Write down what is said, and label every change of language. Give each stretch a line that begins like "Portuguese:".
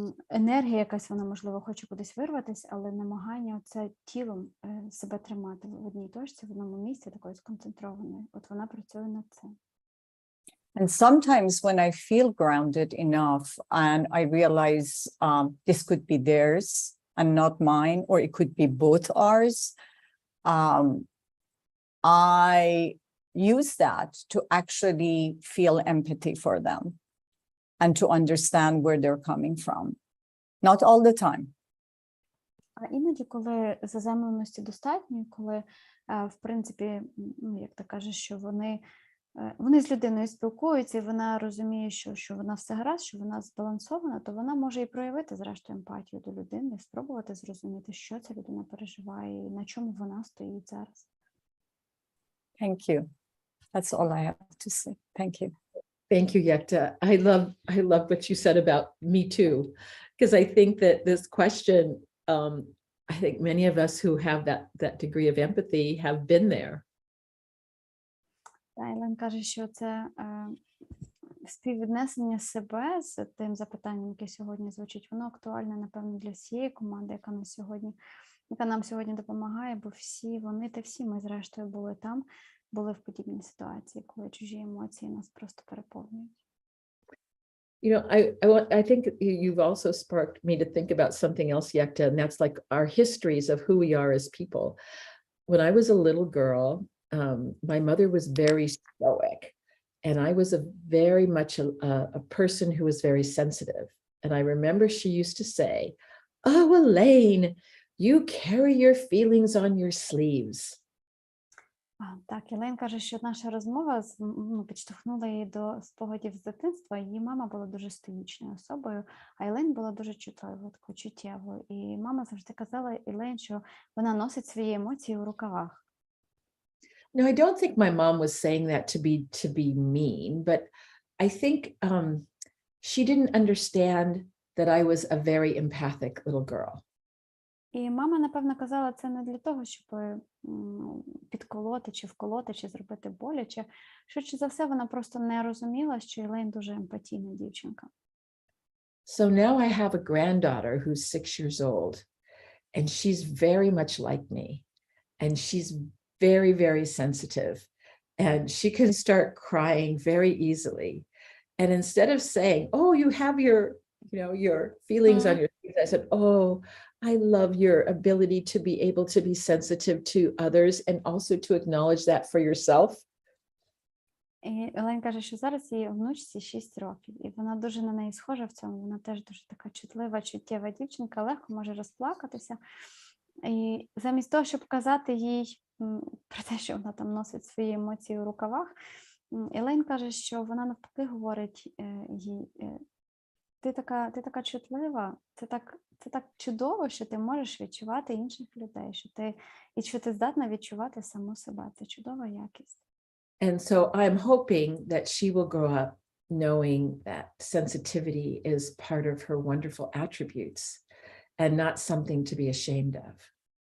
Ukrainian: Енергія якась, вона, можливо, хоче кудись вирватися, але намагання оце тілом себе тримати в одній точці, в одному місці, такої сконцентрованої. От вона працює над цим.
English: And sometimes when I feel grounded enough and I realize this could be theirs and not mine, or it could be both ours, I use that to actually feel empathy for them and to understand where they're coming from. Not all the time.
Ukrainian: А іноді, коли заземленості достатньо, коли, в принципі, ну, як ти кажеш, що вони з людиною спілкуються, і вона розуміє, що вона все гаразд, що вона збалансована, то вона може і проявити, зрештою, емпатію до людини, спробувати зрозуміти, що ця людина переживає і на чому вона стоїть зараз.
English: Thank you. That's all I have to say. Thank you. Thank you, Yekta. I love what you said about me too, because I think that this question, I think many of us who have that degree of empathy have been there.
Ukrainian: Елен каже, що це співвіднесення себе з тим запитанням, яке сьогодні звучить, воно актуальне, напевно, для всієї команди, яка нам сьогодні допомагає, бо всі вони та всі ми, зрештою, були там, були в подібній ситуації, коли чужі емоції нас просто переповнюють.
English: You know, I think you've also sparked me to think about something else, Yekta, and that's like our histories of who we are as people. When I was a little girl, my mother was very stoic, and I was very much a person who was very sensitive. And I remember she used to say, "Oh, Elaine, you carry your feelings on your sleeves."
Ukrainian: Так, Елен каже, що наша розмова підштовхнула її до спогадів з дитинства. Її мама була дуже стоїчною особою, а Елен була дуже чутливою, такою чуттєвою. І мама завжди казала Елен, що вона носить свої емоції у рукавах.
English: No, I don't think my mom was saying that to be mean, but I think she didn't understand that I was a very empathic little girl.
Ukrainian: І мама, напевно, казала це не для того, щоб підколоти, чи вколоти, чи зробити боляче. Швидше за все, вона просто не розуміла, що Елен дуже емпатійна дівчинка.
English: So now I have a granddaughter who's 6 years old, and she's very much like me, and she's very, very sensitive, and she can start crying very easily. And instead of saying, "Oh, you have your feelings on your," I said, "Oh, I love your ability to be able to be sensitive to others and also to acknowledge that for yourself."
Ukrainian: І Елен каже, що зараз її внучці 6 років, і вона дуже на неї схожа в цьому. Вона теж дуже така чутлива, чуттєва дівчинка, легко може розплакатися. І замість того, щоб казати їй про те, що вона там носить свої емоції у рукавах, Елен каже, що вона навпаки говорить їй: ти така чутлива, це так чудово, що ти можеш відчувати інших людей, що ти здатна відчувати саму себе. Це чудова якість.
English: And so I'm hoping that she will grow up knowing that sensitivity is part of her wonderful attributes and not something to be ashamed of.